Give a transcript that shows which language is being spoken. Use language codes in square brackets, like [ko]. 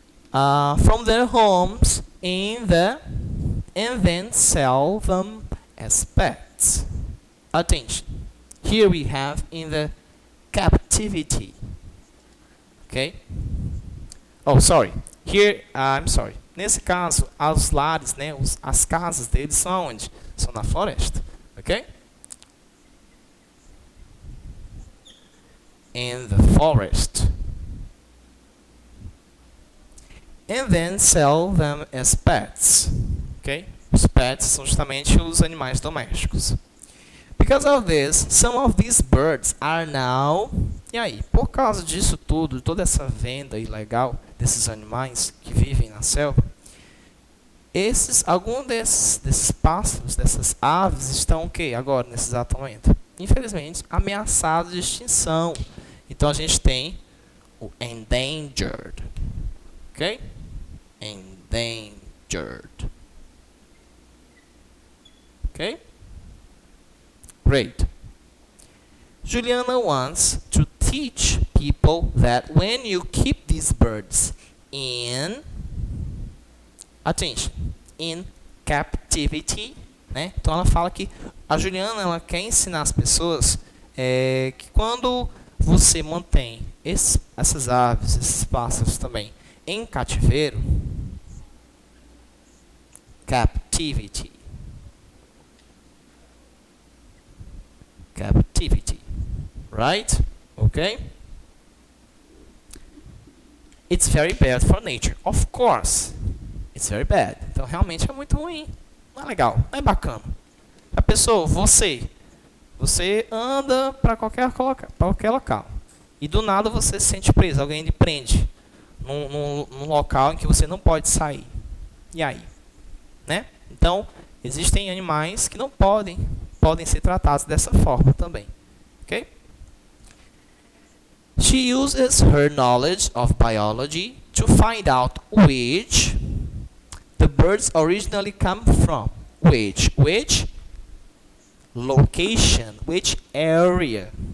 [en] From their homes and then sell them as pets. Attention. Here we have in the captivity. Okay? Oh, sorry. Here, I'm sorry. [pt] Nesse caso, os lares, né, as casas deles são onde? São na floresta. Ok? [en] In the forest. And then sell them as pets. Ok? [pt] Os pets são justamente os animais domésticos. [en] Because of this, some of these birds are now... [pt] E aí, por causa disso tudo, toda essa venda ilegal desses animais que vivem na selva, alguns desses pássaros, dessas aves, estão o quê agora, nesse exato momento? Infelizmente, ameaçados de extinção. Então, a gente tem o endangered. [en] Ok? Endangered. Ok? Great. Juliana wants to teach people that when you keep these birds in, attention, in captivity, né? [pt] Então ela fala que a Juliana ela quer ensinar as pessoas que quando você mantém essas aves, esses pássaros também em cativeiro, captivity. [en] Captivity, right? Okay? It's very bad for nature. Of course, it's very bad. [pt] Então, realmente é muito ruim. Não é legal, não é bacana. A pessoa, você anda para qualquer local e do nada você se sente preso. Alguém lhe prende num local em que você não pode sair. E aí? Né? Então, existem animais que não podem ser tratados dessa forma também. [en] Okay? She uses her knowledge of biology to find out which the birds originally come from. Which location, which area.